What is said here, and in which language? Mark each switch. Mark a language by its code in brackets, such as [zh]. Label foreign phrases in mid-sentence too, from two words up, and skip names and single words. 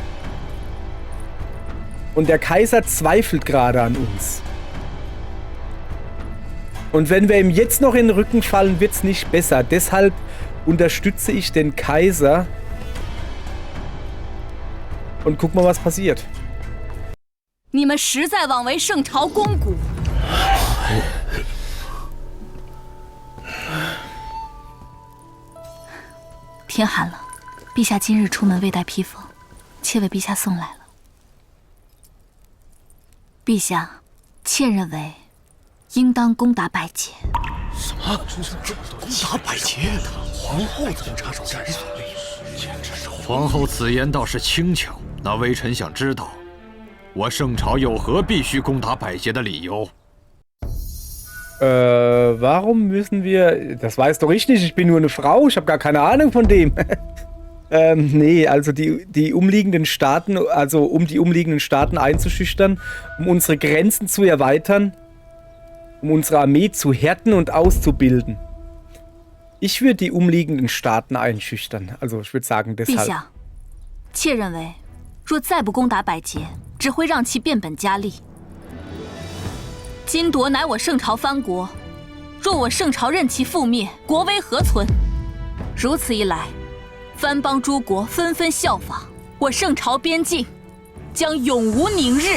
[de] Und der Kaiser zweifelt gerade an uns. Und wenn wir ihm jetzt noch in den Rücken fallen, wird es nicht besser. Deshalb unterstütze ich den Kaiser. Und guck mal, was passiert. [zh] 你们实在枉为圣朝肱骨。天寒了，陛下今日出门未带披风，妾为陛下送来了。陛下，妾认为应当攻打百节。什么？攻打百节？皇后怎么插手战事？皇后此言倒是轻巧。那微臣想知道，我圣朝有何必须攻打百节的理由？ [de] Warum müssen wir... Das weiß doch ich nicht, ich bin nur eine Frau, ich habe gar keine Ahnung von dem. Nee, also die umliegenden Staaten, also um die umliegenden Staaten einzuschüchtern, um unsere Grenzen zu erweitern, um unsere Armee zu härten und auszubilden. Ich würde die umliegenden Staaten einschüchtern, also ich würde sagen deshalb. [zh] 陛下，妾认为，若再不攻打百节，只会让其变本加厉。金铎乃我圣朝藩国，若我圣朝任其覆灭，国威何存？如此一来，藩邦诸国纷纷效仿，我圣朝边境将永无宁日。